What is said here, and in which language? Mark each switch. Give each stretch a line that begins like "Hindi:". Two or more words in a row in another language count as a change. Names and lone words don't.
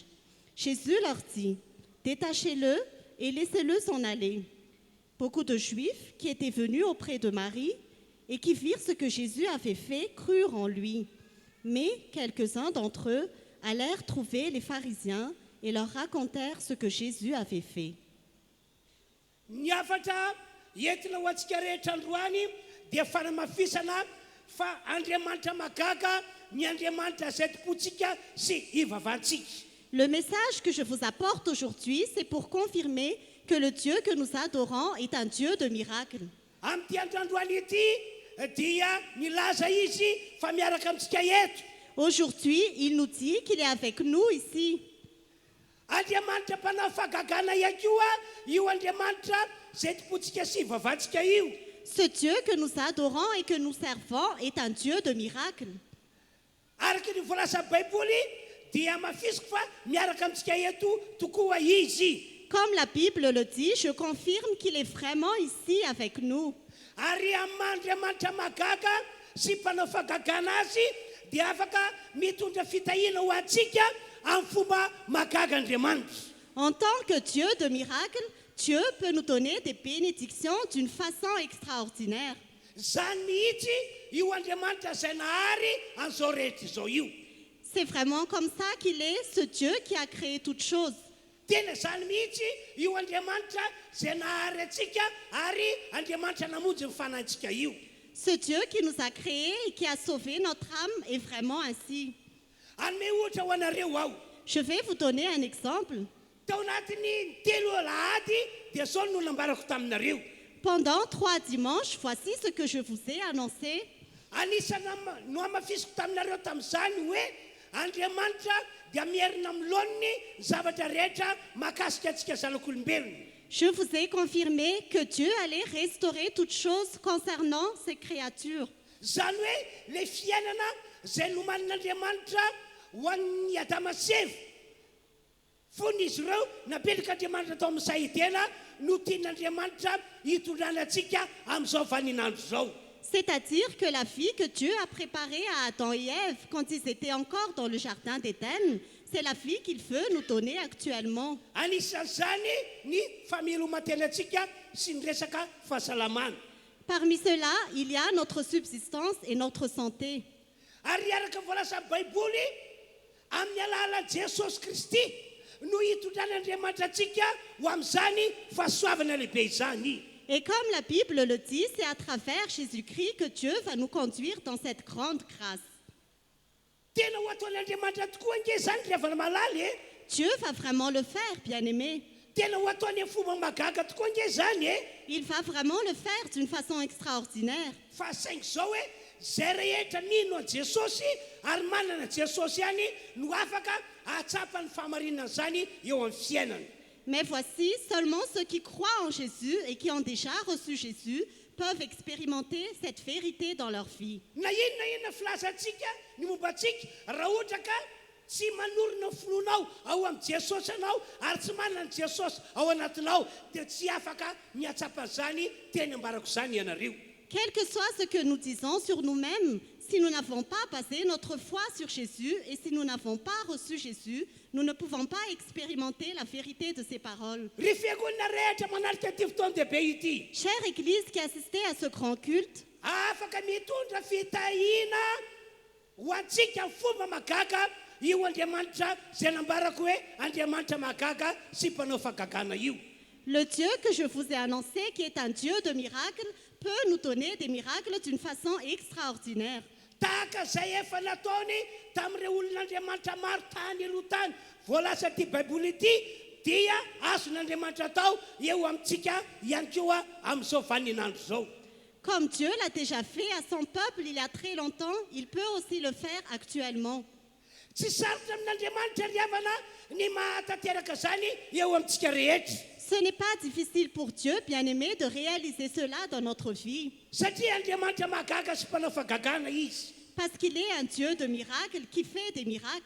French: Jésus leur dit, détachez-le et laissez-le s'en aller. Beaucoup de Juifs qui étaient venus auprès de Marie et qui virent ce que Jésus avait fait crurent en lui. Mais quelques-uns d'entre eux allèrent trouver les pharisiens et leur racontèrent ce que Jésus avait fait.
Malagasy: Niafatra entina ho antsika rehetra androany dia fanamafisana fa Andriamanitra magaga, ny Andriamanitra izay tompontsika sy ivavahantsika.
French: Le message que je vous apporte aujourd'hui, c'est pour confirmer que le Dieu que nous adorons est un Dieu de miracles.
Malagasy: Amin'ity androandroany ity dia milaza izy fa miaraka amintsika eto.
French: Aujourd'hui, il nous dit qu'il est avec nous ici.
Malagasy: Andriamanitra mpanafagagana ihany koa io Andriamanitra izay tompontsika sy ivavahantsika io.
French: Ce Dieu que nous adorons et que nous servons est un Dieu de miracles.
Malagasy: Araka ny voalaza Baiboly dia mafisiko fa miaraka amintsika eto tokoa izy.
French: Comme la Bible le dit, je confirme qu'il est vraiment ici avec nous.
Malagasy: Ary Andriamanitra magaga sy mpanafagagana azy dia afaka mitondra fitahiana ho antsika amin'ny fomba magaga Andriamanitra.
French: En tant que Dieu de miracles, Dieu peut nous donner des bénédictions d'une façon extraordinaire.
Malagasy: Zany mihitsy io Andriamanitra zay nahary an'izao rehetra izao io.
French: C'est vraiment comme ça qu'il est, ce Dieu qui a créé toutes choses.
Malagasy: Tena zany mihitsy io Andriamanitra zay nahary atsika ary Andriamanitra namonjy ny fanahintsika io.
French: Ce Dieu qui nous a créés et qui a sauvé notre âme est vraiment ainsi.
Malagasy: Anome ohatra ho anareo aho.
French: Je vais vous donner un exemple.
Malagasy: Tao anatin'ny telo alahady dia zao no nambarako taminareo.
French: Pendant 3 dimanches, voici ce que je vous ai annoncé.
Malagasy: Anisany no amafisiko taminareo tamin'izany hoe Andriamanitra dia mierina miloniny zavatra rehetra mahakasika antsika zanak'olombelona.
French: Je vous ai confirmé que Dieu allait restaurer toutes choses concernant ses créatures.
Malagasy: Zany hoe le fiainana zay nomanin'Andriamanitra ho an'ny Adama sy Eva. Fony izy ireo napetraka Andriamanitra tao amin'ny sahitena no tian'Andriamanitra hitondrana antsika amin'izao vaninandro zao.
French: C'est-à-dire que la vie que Dieu a préparée à Adam et Ève quand ils étaient encore dans le jardin d'Éden, c'est la vie qu'il veut nous donner actuellement.
Malagasy: Anisan'izany ny fameloman-tenantsika sy ny resaka fahasalamana.
French: Parmi ceux-là, il y a notre subsistance et notre santé.
Malagasy: Ary araka voalaza Baiboly amin'ny alalan'i Jesosy Kristy no hitondran'Andriamanitra antsika ho amin'izany fahasoavana lehibe izany.
French: Et comme la Bible le dit, c'est à travers Jésus-Christ que Dieu va nous conduire dans cette grande grâce.
Malagasy: Tena ho ataon'Andriamanitra tokoa ange zany revana malaly e.
French: Dieu va vraiment le faire, bien-aimé.
Malagasy: Tena ho ataony amin'ny fomba magaga tokoa ange zany e.
French: Il va vraiment le faire d'une façon extraordinaire.
Malagasy: Fa saingy zao hoe zay rehetra mino an Jesosy ary manana Jesosy ihany no afaka ahatsapa ny fahamarinana zany eo amin'ny fiainana.
French: Mais voici, seulement ceux qui croient en Jésus et qui ont déjà reçu Jésus peuvent expérimenter cette vérité dans leur vie.
Malagasy: Na inona filazantsika ny mombantsika raha ohatra ka tsy manorina fononao ao amin'ny Jesosy anao ary tsy manana Jesosy ao anatinao dia tsy afaka miatsapa zany teny ambarako zany ianareo.
French: Quel que soit ce que nous disons sur nous-mêmes, si nous n'avons pas basé notre foi sur Jésus et si nous n'avons pas reçu Jésus, nous ne pouvons pas expérimenter la vérité de ses paroles.
Malagasy: Ry fiangonana rehetra manarika ity fotoan-dehibe ity
French: Chère Église qui assistait à ce grand culte,
Malagasy: afaka mitondra fitahina ho antsika amin'ny fomba magaga io Andriamanitra zay nambarako hoe Andriamanitra magaga sy mpanao fagagana io.
French: le Dieu que je vous ai annoncé, qui est un Dieu de miracles, peut nous donner des miracles d'une façon extraordinaire.
Malagasy: Tahaka zay efa nataony tamin'ireo olon'Andriamanitra maro tany aloha tany voalaza ty Baiboly ity dia azon'Andriamanitra tao eo amintsika ihany koa amin'izao vaninandro zao.
French: Comme Dieu l'a déjà fait à son peuple il y a très longtemps, il peut aussi le faire actuellement.
Malagasy: Tsy sarotra amin'Andriamanitra ry havana ny mahatanteraka zany eo amintsika rehetra.
French: Ce n'est pas difficile pour Dieu, bien-aimé, de réaliser cela dans notre vie.
Malagasy: Satria Andriamanitra magaga sy mpanao fagagana izy.
French: Parce qu'il est un Dieu de miracles qui fait des miracles.